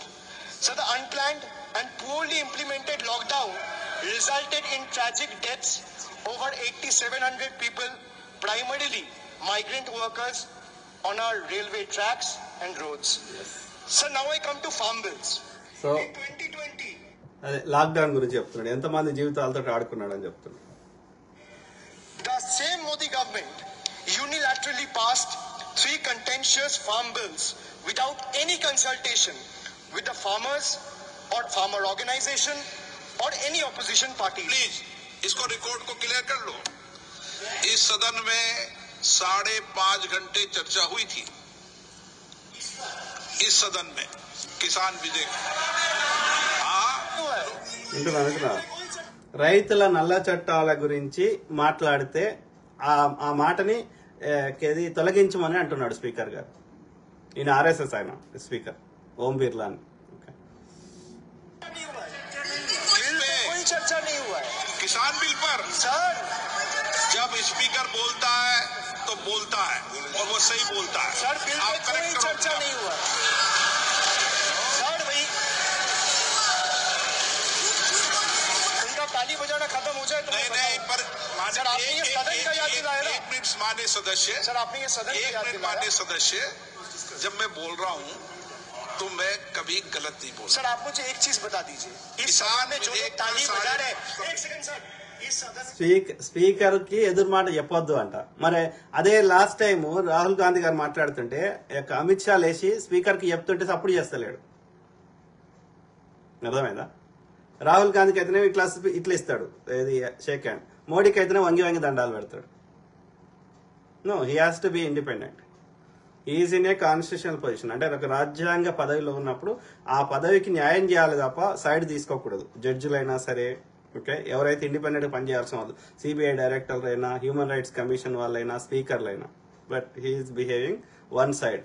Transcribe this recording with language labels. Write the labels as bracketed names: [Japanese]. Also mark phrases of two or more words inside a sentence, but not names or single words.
[English] So the unplanned and poorly implemented lockdown resulted in tragic deaths. Over 8,700 people, primarily migrant workers, on our railway tracks and roads. Yes. So now I come to farm bills. So, in 2020, [Telugu] అదే లాక్డౌన్ గురించి చెప్తున్నాడు, ఎంతమంది జీవితాలతో ఆడుకున్నాడు అని చెప్తున్నాడు. [English] the same Modi government unilaterally passed 3 contentious farm bills without any consultation with the farmers or farmer organization or any opposition party. [Hindi] प्लीज इसको रिकॉर्ड को क्लियर कर लो. इस सदन में 5.5 घंटे चर्चा हुई थी. इस सदन में किसान विजय [Telugu] వింటున్నా రైతుల నల్ల చట్టాల గురించి మాట్లాడితే ఆ మాటని తొలగించమని అంటున్నాడు స్పీకర్ గారు. ఈయన RSS ఆయన స్పీకర్ ఓం బిర్లా అని. [Hindi] कोई चर्चा नहीं हुआ है किसान बिल पर सर. जब स्पीकर बोलता है तो बोलता है और वो सही बोलता है. सर बिल आप पे कोई करेक्ट करो. चर्चा नहीं हुआ है सर. भाई उनका ताली बजाना खत्म हो जाए तो नहीं मैं नहीं पर सर, आपने ये सदन का याद दिलाया ना? एक मिनट माननीय सदस्य, सर आपने ये सदन का एक याद मिनट दिलाया. माननीय सदस्य, जब मैं बोल रहा हूँ तो मैं कभी गलत नहीं बोल. सर आप मुझे एक चीज बता दीजिए, इस किसान सदन में जो लोग एक ताली साढ़े- बजा रहे हैं, एक सेकंड सर, इस सदन [Telugu] స్పీకర్ కి ఎదురు మాట చెప్పొద్దు అంట. మరి అదే లాస్ట్ టైం రాహుల్ గాంధీ గారు మాట్లాడుతుంటే అమిత్ షా లేచి స్పీకర్ కి చెప్తుంటే సపోర్ట్ చేస్తలేడు. అర్థమైందా? రాహుల్ గాంధీకి అయితేనే ఇట్లా ఇస్తాడు, ఇది షేక్ హ్యాండ్. మోడీకి అయితేనే వంగి దండాలు పెడతాడు. [English] No, he has to be independent. Is in a constitutional position. [Telugu] అంటే ఒక రాజ్యాంగ పదవిలో ఉన్నప్పుడు ఆ పదవికి న్యాయం చేయాలి తప్ప సైడ్ తీసుకోకూడదు. జడ్జిలైనా సరే, ఓకే, ఎవరైతే ఇండిపెండెంట్ గా పనిచేయాల్సిన వాళ్ళు, సిబిఐ డైరెక్టర్లు అయినా, [English] human rights commission [Telugu] వాళ్ళైనా, స్పీకర్లైనా. [English] But he is behaving one side.